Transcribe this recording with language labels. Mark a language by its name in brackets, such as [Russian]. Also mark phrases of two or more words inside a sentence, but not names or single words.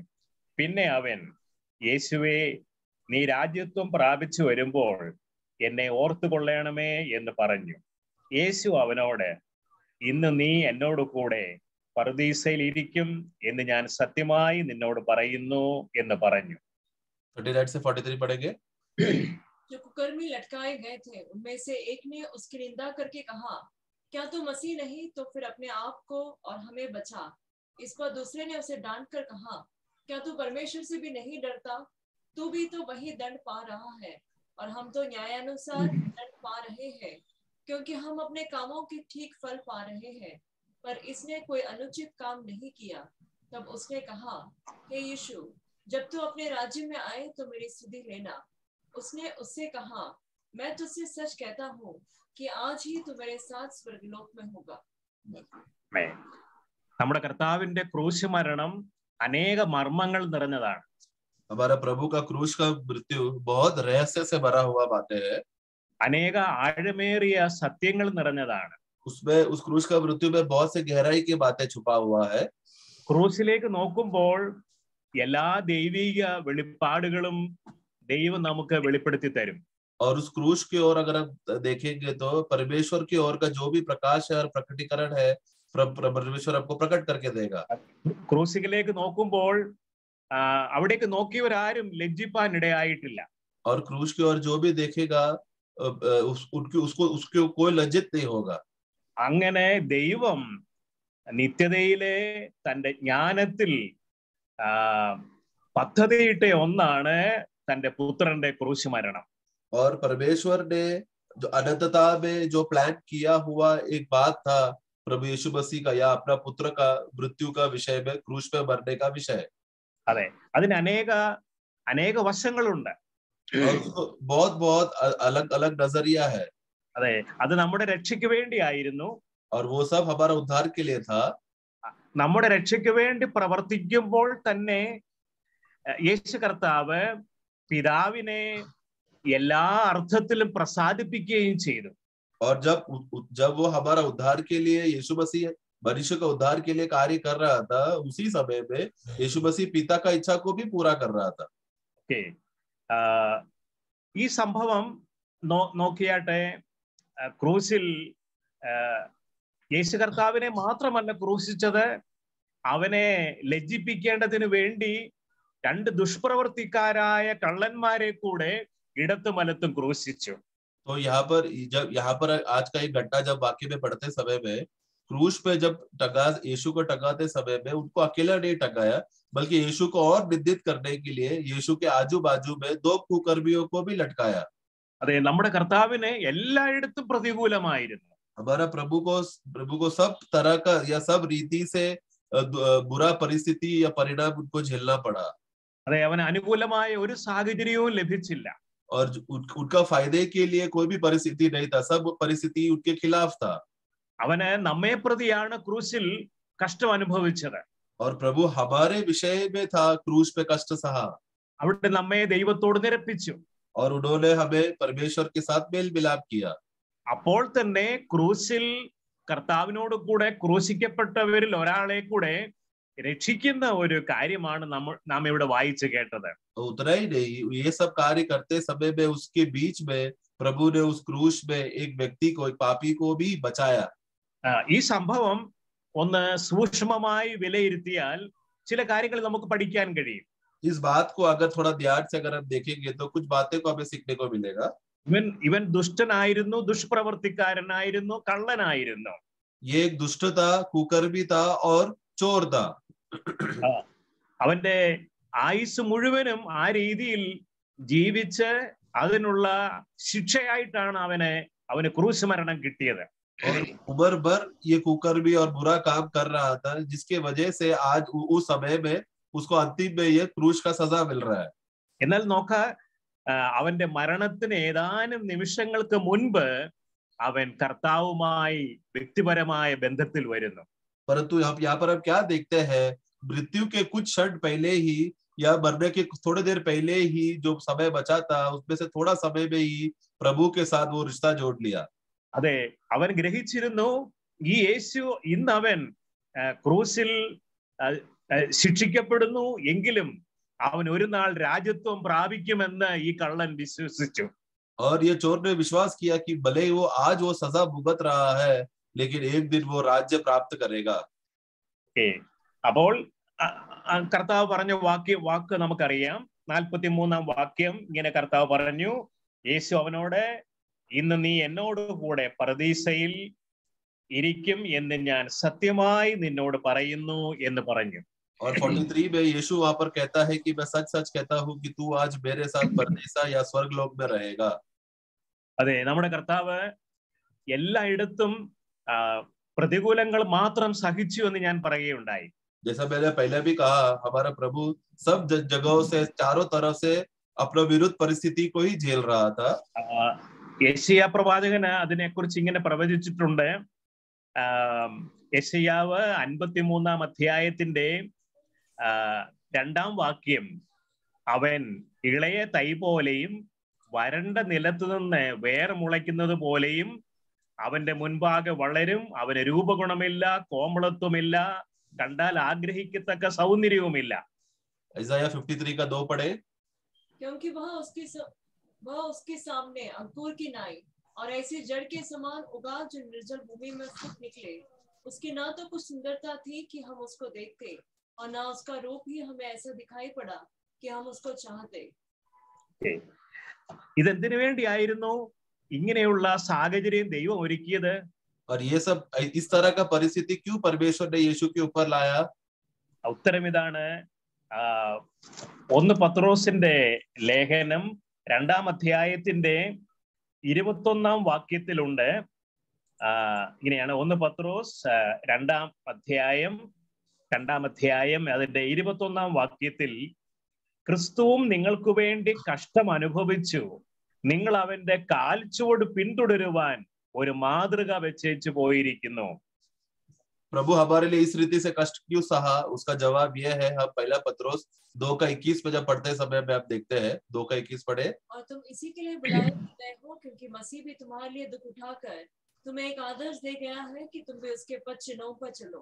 [Malayalam] പിന്നെ അവൻ, യേശുവേ, നീ രാജ്യത്വം പ്രാപിച്ചു വരുമ്പോൾ എന്നെ ഓർത്തുകൊള്ളണമേ എന്ന് പറഞ്ഞു. യേശു അവനോട്, ഇന്ന് നീ എന്നോട് കൂടെ പറുദീസയിൽ ഇരിക്കും എന്ന് ഞാൻ സത്യമായി നിന്നോട് പറയുന്നു എന്ന് പറഞ്ഞു. [Hindi] 39 से 43 पढ़ेंगे। जो कुकर्मी लटकाए गए थे उनमें से एक ने उसकी निंदा करके कहा, क्या तू मसीह नहीं तो फिर अपने आप को और हमें बचा। इस पर दूसरे ने उसे डांट कर कहा, क्या तू परमेश्वर से भी नहीं डरता? तू भी तो वही दंड पा रहा है और हम तो न्यायानुसार दंड पा रहे हैं, क्योंकि हम अपने कामों के ठीक फल पा रहे हैं। पर इसने कोई अनुचित काम नहीं किया। तब उसने कहा, हे यीशु, जब तू अपने राज्य में आए तो मेरी स्तुति लेना। उसने उससे कहा, मैं तुझसे सच कहता हूँ कि आज ही तू मेरे साथ स्वर्गलोक में होगा। [Malayalam] നമ്മുടെ കർത്താവിന്റെ ക്രൂശ് മരണം അനേക മർമ്മങ്ങൾ നിറഞ്ഞതാണ്. [Hindi] हमारा प्रभु का क्रूस का मृत्यु बहुत रहस्य से भरा हुआ बातें है। [Malayalam] അനേക ആഴമേറിയ സത്യങ്ങൾ നിറഞ്ഞതാണ്. [Hindi] उसमें उस क्रूस का मृत्यु में बहुत से गहराई की बातें छुपा हुआ है। [Malayalam] ക്രൂസിലേക്ക് നോക്കുമ്പോൾ എല്ലാ ദൈവിക വെളിപ്പാടുകളും ദൈവം നമുക്ക് വെളിപ്പെടുത്തി തരും. [Hindi] और उस क्रूस की ओर अगर हम देखेंगे तो परमेश्वर की ओर का जो भी प्रकाश है और प्रकटीकरण है, परमेश्वर आपको प्रकट करके देगा। [Malayalam] ക്രൂസിലേക്ക് നോക്കുമ്പോൾ അവിടേക്ക് നോക്കിയവരാരും ലജ്ജിപ്പാൻ ഇടയായിട്ടില്ല. [Hindi] और क्रूस की ओर जो भी देखेगा उसको कोई लज्जित नहीं होगा। [Malayalam] അങ്ങനെ ദൈവം നിത്യതയിലെ തന്റെ ജ്ഞാനത്തിൽ പദ്ധതിയിട്ട ഒന്നാണ് തന്റെ പുത്രന്റെ ക്രൂശ് മരണം. [Hindi] और परमेश्वर ने जो अनंतता में जो प्लान किया हुआ एक बात था प्रभु यीशु मसीह का या अपना पुत्र का मृत्यु का विषय में, क्रूस पे मरने का विषय। [Malayalam] അതെ, അതിന് അനേക വശങ്ങളുണ്ട്. [Hindi] बहुत बहुत अलग अलग नजरिया है। [Malayalam] അതെ, അത് നമ്മുടെ രക്ഷയ്ക്ക് വേണ്ടിയായിരുന്നു. [Hindi] और वो सब हमारा उद्धार के लिए था। [Malayalam] നമ്മുടെ രക്ഷയ്ക്ക് വേണ്ടി പ്രവർത്തിക്കുമ്പോൾ തന്നെ യേശു കർത്താവ് പിതാവിനെ എല്ലാ അർത്ഥത്തിലും പ്രസാദിപ്പിക്കുകയും ചെയ്തു. [Hindi] और जब वो हमारा उद्धार के लिए यीशु मसीह मनुष्य का उद्धार के लिए कार्य कर रहा था, उसी समय में यीशु मसीह पिता का इच्छा को भी पूरा कर रहा था। [Malayalam] ഈ സംഭവം നോക്കിയാട്ടെ, ക്രൂസിൽ യേശു കർത്താവിനെ മാത്രമല്ല ക്രൂശിച്ചത്, അവനെ ലജ്ജിപ്പിക്കേണ്ടതിന് വേണ്ടി രണ്ട് ദുഷ്പ്രവർത്തിക്കാരായ കള്ളന്മാരെ കൂടെ ഇടത്തും വലത്തും ക്രൂശിച്ചു. [Hindi] तो यहाँ पर आज का एक घटना जब वाक्य में पढ़ते समय में, क्रूस पे जब यीशु को टंगाते समय में उनको अकेला नहीं टंगाया, बल्कि यीशु को और निंदित करने के लिए यीशु के आजू बाजू में दो कुकर्मियों को भी लटकाया। [Malayalam] അതെ, നമ്മുടെ കർത്താവിന് എല്ലായിടത്തും പ്രതികൂലമായിരുന്നു. [Hindi] हमारा प्रभु को सब तरह का या सब रीति से बुरा परिस्थिति या परिणाम उनको झेलना पड़ा। [Malayalam] അതെ, അവന് അനുകൂലമായ ഒരു സാഹചര്യവും ലഭിച്ചില്ല. [Hindi] और उनका फायदे के लिए कोई भी परिस्थिति नहीं था, सब परिस्थिति उनके खिलाफ था। [Malayalam] അവന് നമ്മെ പ്രതിയാണ് ക്രൂശിൽ കഷ്ടം അനുഭവിച്ചത്. [Hindi] और प्रभु हमारे विषय में था, क्रूस पे कष्ट सहा। [Malayalam] അവിടെ നമ്മെ ദൈവത്തോട് നിരപ്പിച്ചു. [Hindi] और उन्होंने हमें परमेश्वर के साथ मेल मिलाप किया। [Malayalam] അപ്പോൾ തന്നെ ക്രൂശിൽ കർത്താവിനോട് കൂടെ ക്രൂശിക്കപ്പെട്ടവരിൽ ഒരാളെ കൂടെ രക്ഷിക്കുന്ന ഒരു കാര്യമാണ് നാം ഇവിടെ വായിച്ചു കേട്ടത്. [Hindi] उतना ही नहीं, ये सब कार्य करते समय में उसके बीच में प्रभु ने उस क्रूस में एक व्यक्ति को, एक पापी को भी बचाया। [Malayalam] ഈ സംഭവം ഒന്ന് സൂക്ഷ്മമായി വിലയിരുത്തിയാൽ ചില കാര്യങ്ങൾ നമുക്ക് പഠിക്കാൻ കഴിയും. [Hindi] इस बात को अगर थोड़ा ध्यान से अगर हम देखेंगे तो कुछ बातें को हमें सीखने को मिलेगा. [Malayalam] ഇവൻ ദുഷ്ടനായിരുന്നു, ദുഷ്പ്രവർത്തിക്കാരനായിരുന്നു, കള്ളനായിരുന്നു. [Hindi] ये एक दुष्ट था, कुकर्मी था और चोर था. [Malayalam] അവന്റെ ആയുസ് മുഴുവനും ആ രീതിയിൽ ജീവിച്ച് അതിനുള്ള ശിക്ഷയായിട്ടാണ് അവന് ക്രൂശ് മരണം കിട്ടിയത്. [Hindi] और उम्र भर ये कुकर्मी और बुरा काम कर रहा था, जिसके वजह से आज उस समय में उसको अंतिम में ये क्रूस का सजा मिल रहा है. [Malayalam] എന്നാൽ നോക്ക, അവന്റെ മരണത്തിന് ഏതാനും നിമിഷങ്ങൾക്ക് മുൻപ് അവൻ കർത്താവുമായി വ്യക്തിപരമായ ബന്ധത്തിൽ വരുന്നു. [Hindi] परंतु यहाँ पर हम क्या देखते हैं, मृत्यु के कुछ क्षण पहले ही या मरने के थोड़ी देर पहले ही जो समय बचा था उसमें से थोड़ा समय में ही प्रभु के साथ वो रिश्ता जोड़ लिया. [Malayalam] അതെ, അവൻ ഗ്രഹിച്ചിരുന്നു ഈ യേശു ഇന്ന് അവൻ ക്രൂസിൽ ശിക്ഷിക്കപ്പെടുന്നു എങ്കിലും അവൻ ഒരു നാൾ രാജ്യത്വം പ്രാപിക്കുമെന്ന് ഈ കള്ളൻ വിശ്വസിച്ചു. [Hindi] और ये चोर ने विश्वास किया कि भले ही वो आज वो सजा भुगत रहा है, लेकिन एक दिन वो राज्य प्राप्त करेगा. [Malayalam] അപ്പോൾ കർത്താവ് പറഞ്ഞ വാക്ക് നമുക്കറിയാം. 43-ാം വാക്യം ഇങ്ങനെ കർത്താവ് പറഞ്ഞു, യേശു അവനോട്, ഇന്ന് നീ എന്നോട് കൂടെ പരദീസയിൽ ഇരിക്കും എന്ന് ഞാൻ സത്യമായി നിന്നോട് പറയുന്നു എന്ന് പറഞ്ഞു. [Hindi] और 43 में यीशु वहां पर कहता है कि मैं सच सच कहता हूँ कि तू आज मेरे साथ परदेसा या स्वर्ग लोक में रहेगा. [Malayalam] അതെ, നമ്മുടെ കർത്താവ് എല്ലായിടത്തും പ്രതികൂലങ്ങൾ മാത്രം സഹിച്ചു എന്ന് ഞാൻ പറയുകയുണ്ടായി. [Hindi] जैसा मैंने पहले भी कहा, हमारा प्रभु सब जगहों से चारों तरफ से अपना विरुद्ध परिस्थिति को ही झेल रहा था. [Malayalam] യെശയ്യാ പ്രവാചകന് അതിനെക്കുറിച്ച് ഇങ്ങനെ പ്രവചിച്ചിട്ടുണ്ട്. യെശയ്യാവ് 53-ാം അധ്യായത്തിന്റെ 2-ാം വാക്യം, അവൻ ഇളയ തൈ പോലെയും വരണ്ട നിലത്തു നിന്ന് വേർ മുളയ്ക്കുന്നത് പോലെയും അവന്റെ മുൻപാകെ വളരും, അവന് രൂപഗുണമില്ല, കോമളത്വമില്ല, കണ്ടാൽ ആഗ്രഹിക്കത്തക്ക സൗന്ദര്യവുമില്ല. [Hindi] ഐസായ 53 का 2 पढ़े. क्योंकि वह उसके सामने अंकुर की नाई और ऐसी जड़ के समान उगा जो निर्जल भूमि में फूट निकले. उसकी ना तो कुछ सुंदरता थी कि हम उसको देखते, और ना उसका रूप ही हमें ऐसा दिखाई पड़ा कि हम उसको चाहते. [Malayalam] ഇതെന്തിനു വേണ്ടിയായിരുന്നു ഇങ്ങനെയുള്ള സാഹചര്യം ദൈവം ഒരുക്കിയത്? [Hindi] और ये सब इस तरह का परिस्थिति क्यों परमेश्वर ने यीशु के ऊपर लाया? [Malayalam] ഉത്തരം ഇതാണ്. 1 പത്രോസിന്റെ ലേഖനം 2-ാം അധ്യായത്തിന്റെ 21-ാം വാക്യത്തിലുണ്ട്. ഇങ്ങനെയാണ് 1 പത്രോസ് 2-ാം അധ്യായം അതിന്റെ 21-ാം വാക്യത്തിൽ, ക്രിസ്തുവും നിങ്ങൾക്ക് വേണ്ടി കഷ്ടം അനുഭവിച്ചു, നിങ്ങൾ അവന്റെ കാൽച്ചുവട് പിന്തുടരുവാൻ ഒരു മാതൃക വെച്ചേച്ചു പോയിരിക്കുന്നു. [Hindi] प्रभु हमारे लिए इस रीति से कष्ट क्यों सहा? उसका जवाब यह है, हम 1 पत्रोस 2:21 में जब पढ़ते समय में आप देखते हैं, 2:21 पढ़े. और तुम इसी के लिए बुलाए गए हो, क्योंकि मसीह भी तुम्हारे लिए दुख उठाकर तुम्हें एक आदर्श दे गया है कि तुम भी उसके पद चिन्हों पर चलो.